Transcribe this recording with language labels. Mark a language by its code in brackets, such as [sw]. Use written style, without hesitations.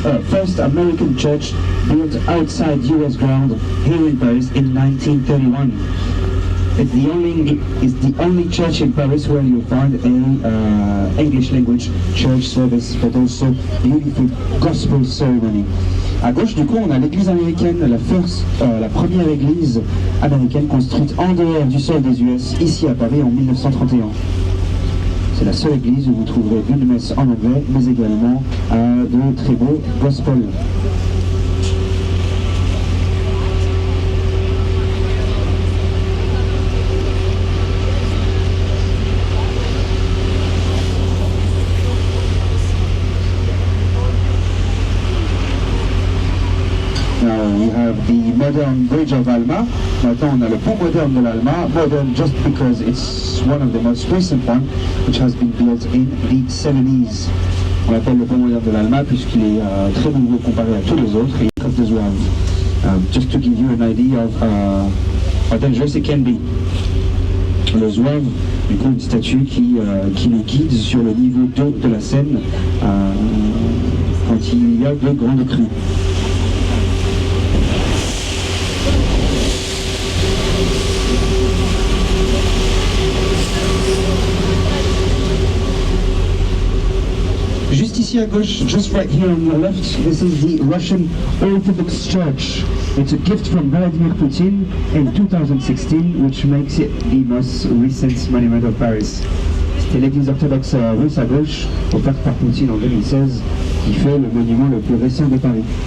[en] First American church built outside US ground here in Paris in 1931. It's the only church in Paris where you'll find a English language church service, but also beautiful gospel ceremony. [fr] À gauche, du coup, on a l'église américaine, la première église américaine construite en dehors du sol des US, ici à Paris en 1931. C'est la seule église où vous trouverez une messe en anglais, mais également de très beaux gospel. [en] We have the modern bridge of Alma. [fr] Maintenant, on a le pont moderne de l'Alma. [en] Modern just because it's one of the most recent one, which has been built in the 70s. [fr] On l'appelle le pont moderne de l'Alma puisqu'il est très nouveau comparé à tous les autres. Et il coffre de zouave. [en] Just to give you an idea of how dangerous it can be. [fr] Le zouave, du coup, une statue qui nous guide sur le niveau d'eau de la Seine quand il y a de grandes crues. [en] Just [fr] ici à gauche, [en] just right here on the left, this is the Russian Orthodox Church. It's a gift from Vladimir Putin in 2016, which makes it the most recent monument of Paris. [fr] C'était l'église orthodoxe russe à gauche, offerte par Poutine en 2016, qui fait le monument le plus récent de Paris.